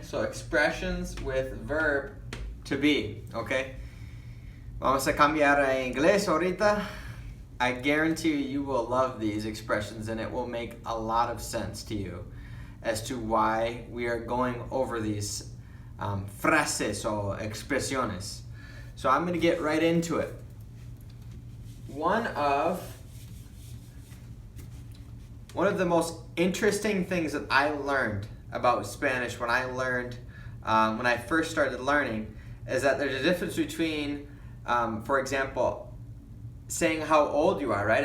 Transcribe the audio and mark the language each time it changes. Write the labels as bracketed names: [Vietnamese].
[English] So expressions with verb to be, okay? [Spanish] Vamos a cambiar a inglés ahorita. [English] I guarantee you will love these expressions and it will make a lot of sense to you as to why we are going over these [Spanish] frases [English] or [Spanish] expresiones. [English] So I'm going to get right into it. One of the most interesting things that I learned about Spanish when I first started learning is that there's a difference between, for example, saying how old you are, right?